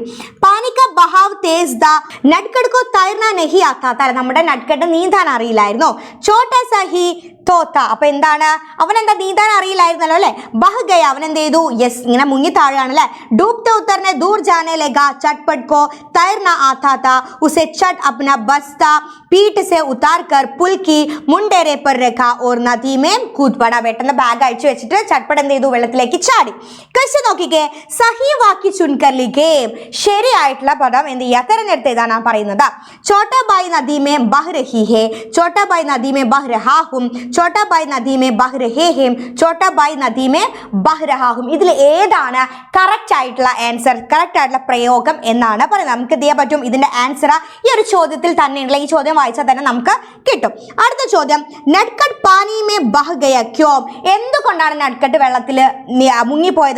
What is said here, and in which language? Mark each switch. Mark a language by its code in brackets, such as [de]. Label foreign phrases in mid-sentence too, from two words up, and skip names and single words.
[hi] पानी का बहाव तेज़ था नटखट को तैरना नहीं आता था, [ml] നമ്മുടെ നട്ട്കട്ട് നീന്താൻ അറിയില്ലായിരുന്നു. [hi] छोटा सही तोता, [ml] അപ്പൊ എന്താണ്? അവൻ എന്താ നീന്താൻ അറിയില്ലായിരുന്നല്ലോ അല്ലെ. [hi] बह गया, [ml] അവൻ എന്ത് ചെയ്തു? യെസ്, ഇങ്ങനെ മുങ്ങി താഴെയാണ് അല്ലെ. [hi] डूबते उतराते दूर जाने लगा ചട്പട്ട് को तैरना आता था, उसे चट अपना बस्ता पीठ से उतार कर पुल की मुंडेरे पर रखा और नदी में कूद पड़ा. [ml] പെട്ടെന്ന് ബാഗ് അഴിച്ചു വെച്ചിട്ട് ചട്പട്ട് എന്ത് ചെയ്തു? വെള്ളത്തിലേക്ക് ചാടി. ക്വസ്റ്റ്യൻ നോക്കിക്കേ. [hi] सही वाक्य चुनकर लिखे, [ml] ശരിയായിട്ടുള്ള പദം എന്ത് ചെയ്യുക? തെരഞ്ഞെടുത്ത് എഴുതാനാ പറയുന്നത്. [hi] छोटा भाई नदी में बह रही है, छोटा भाई नदी में बह रहा हूं, छोटा भाई नदी में बह रहे हैं, छोटा भाई नदी में बह रहा हूं. [ml] ഇതിൽ ഏതാണ് കറക്റ്റ് ആയിട്ടുള്ള ആൻസർ, കറക്റ്റ് ആയിട്ടുള്ള പ്രയോഗം എന്നാണ് പറയുന്നത്? നമുക്ക് എന്ത് ചെയ്യാൻ പറ്റും? ഇതിന്റെ ആൻസർ ഈ ഒരു ചോദ്യത്തിൽ തന്നെയുള്ള, ഈ ചോദ്യം വായിച്ചാൽ തന്നെ നമുക്ക് കിട്ടും. അടുത്ത ചോദ്യം. [hi] नटखट पानी में बह गया क्यों, [ml] എന്തുകൊണ്ടാണ് നട്ട്കട്ട് വെള്ളത്തിൽ മുങ്ങിപ്പോയത്?